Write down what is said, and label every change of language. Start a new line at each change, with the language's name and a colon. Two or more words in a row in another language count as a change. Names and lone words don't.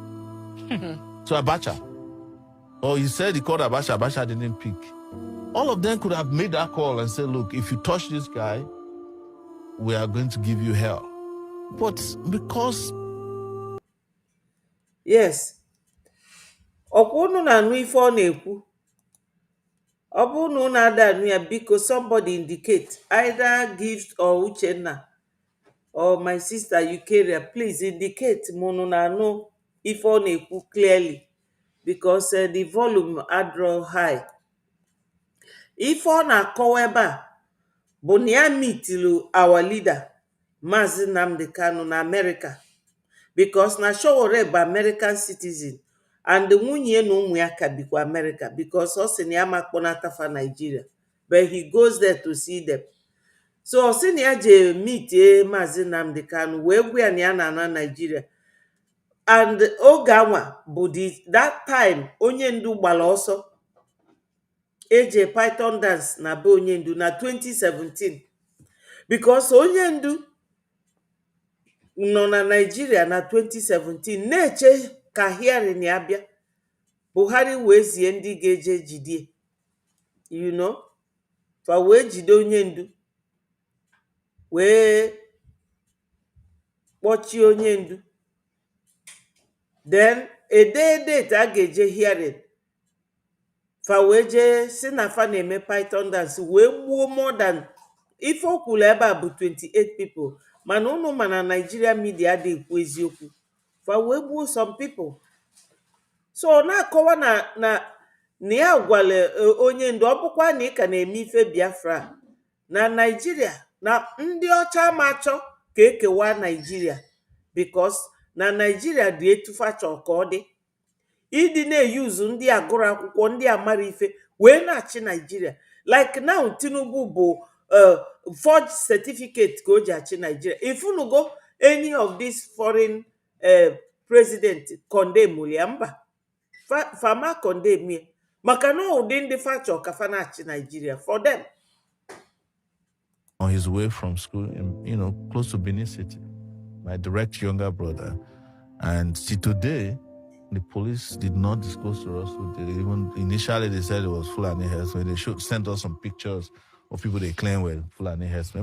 English: So Abacha. Or he said he called Abacha, Abacha didn't pick. All of them could have made that call and said, look, if you touch this guy, we are going to give you hell. But because... Yes.
Igbo: ọkwa unu na-anụ ife ọ na-ekwu? Ọ bụrụ na unu ada anụ ya, biko
English: somebody indicate, either Gift or Uchenna or my sister Eukarya, please indicate
Igbo: ma unu na-anụ ife ọ na-ekwu
English: clearly, because the volume
Igbo: adro high. Ife ọ na-akọwa ebe a bụ na ya mitilu
English: our leader
Igbo: Maazị Nnamdi Kanu na America, because na Sowore bụ
English: American citizen and
Igbo: nwunye na ụmụ ya ka bikwa America, because ọ sị na ya makpọnatafa Nigeria,
English: but he goes there to see them.
Igbo: So ọ sị na ya je meet Maazị Nnamdi Kanu wee gwa ya na ya na Nigeria, and oge anwa bụ
English: that time
Igbo: onye ndu gbara ọsọ eje Python dance na be onye ndu na 2017, because onye ndu nọ na Nigeria na 2017 na-eche ka hearing ya bịa, Buhari wee zie ndị ga-eje jidie, fa wee jide onye ndu wee kpọchie onye ndu,
English: then date
Igbo: a ga-eje hearing, fa wee jee si na fa na-eme Python dance wee gbuo
English: more than
Igbo: ife o kwuru ebe a bụ
English: 28 people,
Igbo: mana unu ma na Nigeria media dị ekwu eziokwu, fa wee gbuo
English: some people.
Igbo: So ọ na-akọwa na ya gwara onye ndu, ọ bụkwa na ị ka na-eme ife Biafra na Nigeria, na ndị ọcha ma achọ ka ekewa Nigeria, because na Nigeria dị etufa chọọ ka ọ dị, ịdị na-eyuzu ndị agụrụ akwụkwọ, ndị amara ife wee na-achị Nigeria.
English: Like now
Igbo: Tinubu bụ
English: forged certificate
Igbo: ka o ji achị Nigeria.
English: If you go any of these foreign president condemn
Igbo: ya, mba, fama condemn ya, maka na ụdị ndị fachọ ka fa na-achị Nigeria
English: for them. On his way from school in, close to Benin City, my direct younger brother. And see, today, the police did not disclose to us who did it. Even initially, they said it was Fulani herdsmen. They sent us some pictures of people they claim were Fulani herdsmen.